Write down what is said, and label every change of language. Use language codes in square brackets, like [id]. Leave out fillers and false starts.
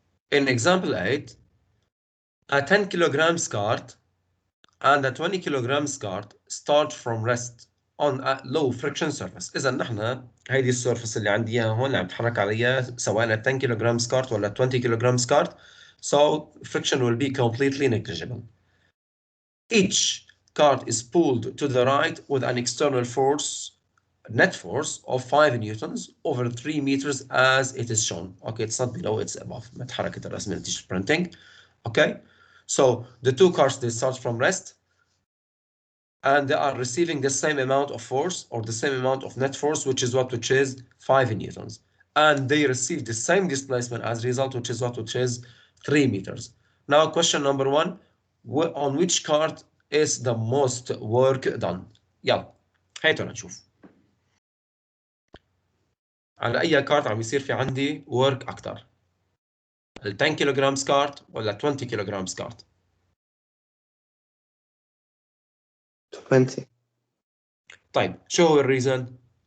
[en] In example 8, a 10 kilograms cart and a 20 kilograms cart start from rest on a low friction surface. [ar] إذا نحن هيدي السيرفس اللي عندي إياها هون اللي عم بتحرك عليها سواء [en] 10 kilograms cart [ar] ولا [en] 20 kilograms cart, so friction will be completely negligible. Each cart is pulled to the right with an external force net force of 5 newtons over 3 meters as it is shown. Okay, it's not below, it's above. [ar] ما تحركت الرسمة نتيجة printing. [en] Okay, so the two cars, they start from rest and they are receiving the same amount of force or the same amount of net force, which is 5 newtons. And they receive the same displacement as a result, which is 3 meters. Now, question number 1, on which cart is the most work done? [ar] يلا هيتو نشوف. على أي كارت عم يصير في عندي work أكتر؟ ال 10 كيلوغرام كارت ولا 20 كيلوغرام كارت؟ 20. طيب شو هو الريزن؟